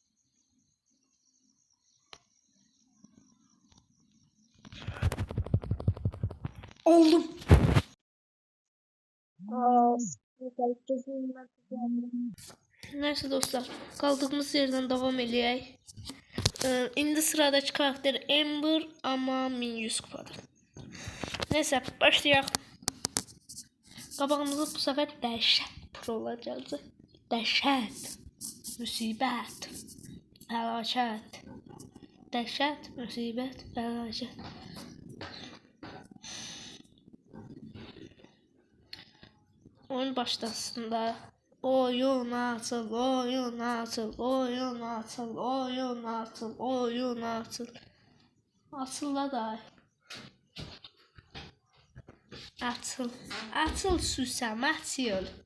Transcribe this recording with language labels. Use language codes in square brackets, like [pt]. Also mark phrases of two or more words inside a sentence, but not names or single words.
[tr] Oldum. Neyse dostlar, kaldığımız yerden devam edeyik. İndi sıradaki karakter Amber ama 1100 kupadır. [az] Neyse başlayaq. Qabağımızda bu sefer dəhşət prolar gəldi. Dəhşət, müsibət, fəlakət. Dəhşət, müsibət, fəlakət. Oyun başlasında oyun açıl, oyun açıl, oyun açıl, oyun açıl, oyun açıl. Açılla da. Açıl, açıl Süsəm, açıl.